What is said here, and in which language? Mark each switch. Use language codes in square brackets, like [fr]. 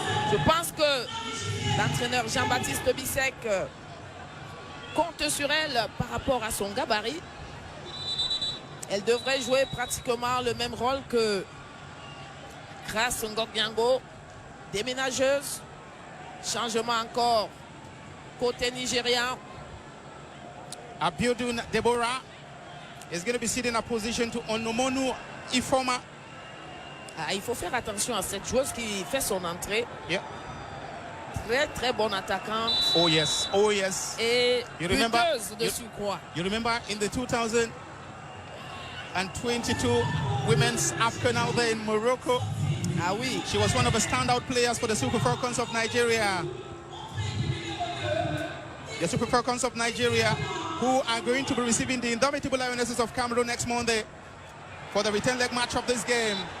[fr] Je pense que l'entraîneur Jean-Baptiste Bissek compte sur elle par rapport à son gabarit. Elle devrait jouer pratiquement le même rôle que Grace Ngogbiango, déménageuse. Changement encore côté nigérian. [en] Abiodun Deborah is going to be sitting in a position to Onomonu Ifoma. [fr] Ah, il faut faire attention à cette joueuse qui fait son entrée. [en] Yeah. [fr] Très très bonne attaquante. [en] Oh yes, oh yes. [fr] Et [en] You remember, [fr] buteuse de surcroît. [en] you remember in the 2022 Women's AFCON out there in Morocco? [fr] Ah oui. [en] She was one of the standout players for the Super Falcons of Nigeria. The Super Falcons of Nigeria, who are going to be receiving the indomitable Lionesses of Cameroon next Monday for the return leg match of this game.